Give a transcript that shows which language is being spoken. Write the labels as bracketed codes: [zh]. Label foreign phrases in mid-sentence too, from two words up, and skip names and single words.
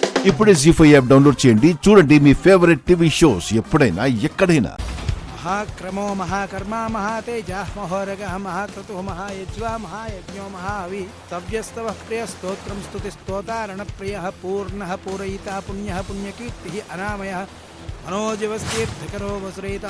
[te] ఇప్పుడే జీ5 [en] app download [te] చేయండి. చూడండి మీ [en] favourite TV shows [te] ఎప్పుడైనా ఎక్కడైనా. [sa] महाक्रमो महाकर्मा महातेजा महोरगः महाक्रतुः महायज्वा महायज्ञो महाहवि तव्यस्तवः प्रियस्तोत्रं स्तुतिस्तोतारणप्रियः पूर्णः पूरयिता पुण्यः पुण्यकीर्तिः अनामयः मनोजवस्तीर्थकरो वसुरयिता